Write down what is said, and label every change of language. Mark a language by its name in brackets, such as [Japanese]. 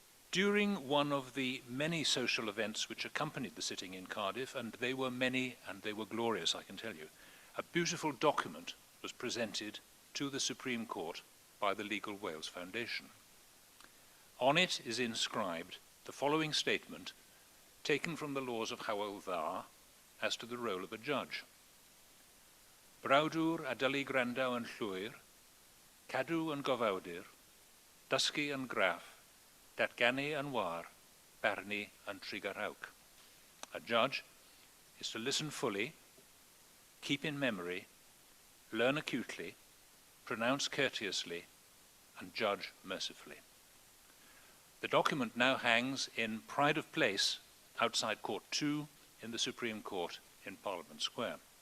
[English] During one of the many social events which accompanied the sitting in Cardiff, and they were many and they were glorious, I can tell you, a beautiful document was presented to the Supreme Court by the Legal Wales Foundation. On it is inscribed the following statement taken from the laws of Hywel Dda as to the role of a judge. [Welsh] Brawdwr a dylu grandaw yn llwyr, cadw yn gofawdur, dysgu yn graff, datganu yn war, barnu yn trigarawc. [English] A judge is to listen fully, keep in memory, learn acutely, pronounce courteously, and judge mercifully. The document now hangs in pride of place outside Court 2 in the Supreme Court in Parliament Square.